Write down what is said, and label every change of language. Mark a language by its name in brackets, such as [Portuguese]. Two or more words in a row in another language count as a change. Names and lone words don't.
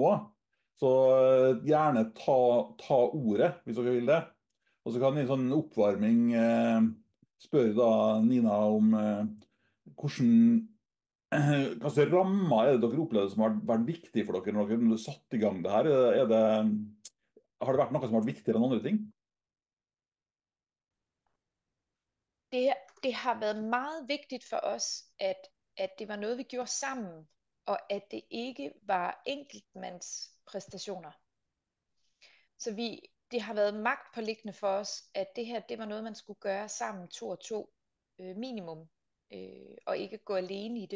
[Norwegian] Så gjerne ta ordet, hvis dere vil det. Og så kan vi i en sånn oppvarming spørre da Nina om hva slags rammer er det dere opplevde som har vært viktig for dere når dere satt i gang det her? Har det vært noe som har vært viktigere enn andre ting? [Danish] Det har været meget vigtigt for os, at det var noget, vi gjorde sammen, og at det ikke var enkeltmandspræstationer. Så det har været magtpåliggende for os, at det her, det var noget, man skulle gøre sammen 2 og 2 minimum, og ikke gå alene i det.